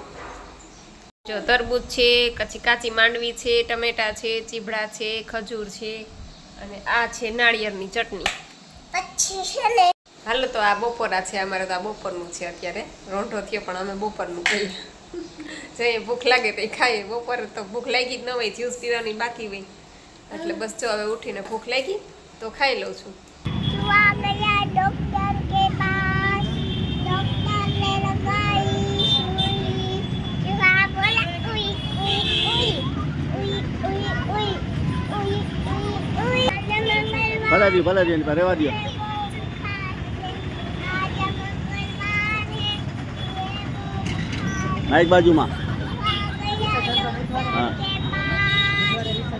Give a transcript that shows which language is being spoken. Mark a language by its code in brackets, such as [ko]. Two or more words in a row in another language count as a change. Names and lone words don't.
[gu] જો તરબૂચ છે, પછી કાચી માંડવી છે, ટમેટા છે, ચીભડા છે, ખજૂર છે અને આ છે નાળિયેરની ચટણી. પછી છે ને હાલો તો આ બપોરા છે, અમારે તો આ બપોરનું છે. અત્યારે રોંઢો થયો પણ અમે બપોરનું ખાઈએ. જઈએ ભૂખ લાગે તો ખાઈએ. બપોરે તો ભૂખ લાગી જ ન હોય, જ્યુસ પીવાની બાકી હોય, એટલે બસ જો હવે ઉઠીને ભૂખ લાગી તો ખાઈ લઉં છું. [hi] डॉक्टर के पास डॉक्टर ने लगाई सुई. जुआ बोला उई उई उई उई उई उई उई उई. [gu] ભલા દી રહેવા દો. આ એક બાજુમાં. હા